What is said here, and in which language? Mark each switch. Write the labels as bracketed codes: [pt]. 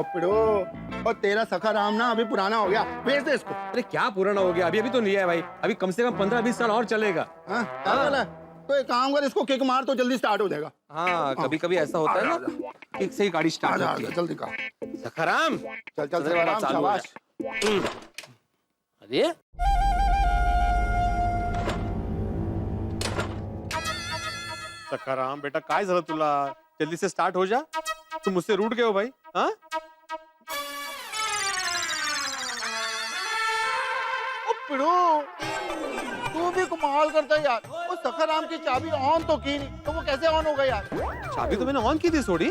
[hi] ओ पिड़ो, और तेरा सखा राम ना अभी पुराना हो गया, बेच दे इसको। अरे क्या पुराना हो गया, अभी अभी तो लिया है भाई, अभी कम से कम 15-20 साल और चलेगा। हाँ, क्या वाला? तो एक काम कर, इसको किक मार तो जल्दी स्टार्ट हो जाएगा। हाँ, कभी कभी ऐसा होता है ना, किक से ही गाड़ी स्टार्ट होती है। जल्दी का। सखाराम, चल चल सखाराम, शाबाश। [mr] अरे सखाराम बेटा, काय झालं तुला? [hi] जल्दी से स्टार्ट हो जा, तुम मुझसे रूठ गए हो भाई। हाँ ओ पिड़ो, तू भी कमाल करता है यार। वो सखाराम की चाबी ऑन तो की नहीं, तो वो कैसे ऑन होगा यार? चाबी तो मैंने ऑन की थी सोडी।